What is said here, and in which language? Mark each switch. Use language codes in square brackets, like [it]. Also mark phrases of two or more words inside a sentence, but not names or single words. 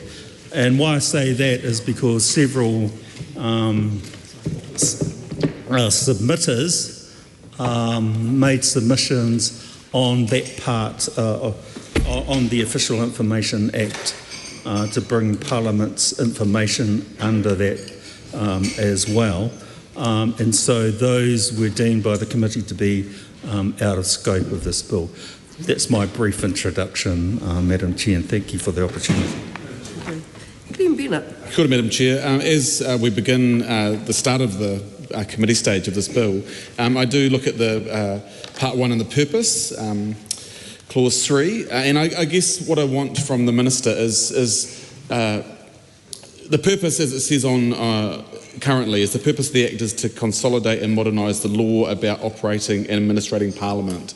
[en] And why I say that is because several submitters made submissions on that part, on the Official Information Act, to bring Parliament's information under that as well. And so those were deemed by the committee to be out of scope of this bill. That's my brief introduction, Madam Chair, and thank you for the opportunity. Glenn Bennett. [mi] Kia ora, [en] Madam Chair. As we begin the start of the committee stage of this bill, I do look at the part one and the purpose, clause 3, and I guess what I want from the Minister is the purpose, as it says on currently, is the purpose of the Act is to consolidate and modernise the law about operating and administrating Parliament.